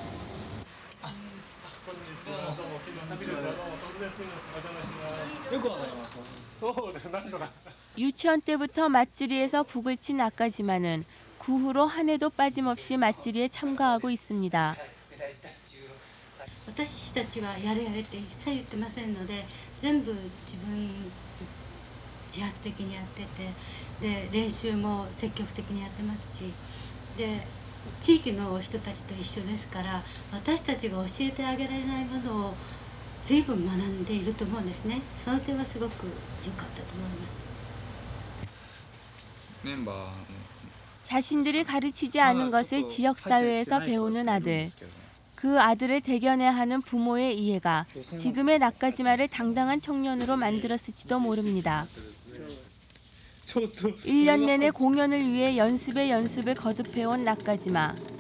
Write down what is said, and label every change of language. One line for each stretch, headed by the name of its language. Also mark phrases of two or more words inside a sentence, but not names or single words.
Japanese: よくわかりました。そうです。なんとか。
Korean: 유치원 때부터 맞질이에서 북을 친 낙가지마는 그 후로 한 해도 빠짐없이 맞질이에 참가하고 있습니다.
Japanese: 私たちはやれやれって一切言ってませんので、全部自発的にやってて、で練習も積極的にやってますし、で地域の人たちと一緒ですから、私たちが教えてあげられないものを随分学んでいると思うんですね。その点はすごく良かったと思います。
Korean: 멤버 자신들이 가르치지 않은 것을 지역사회에서 배우는 아들. 그 아들을 대견해야 하는 부모의 이해가 지금의 낙가지마를 당당한 청년으로 만들었을지도 모릅니다. 1년 내내 공연을 위해 연습을 거듭해온 낙가지마.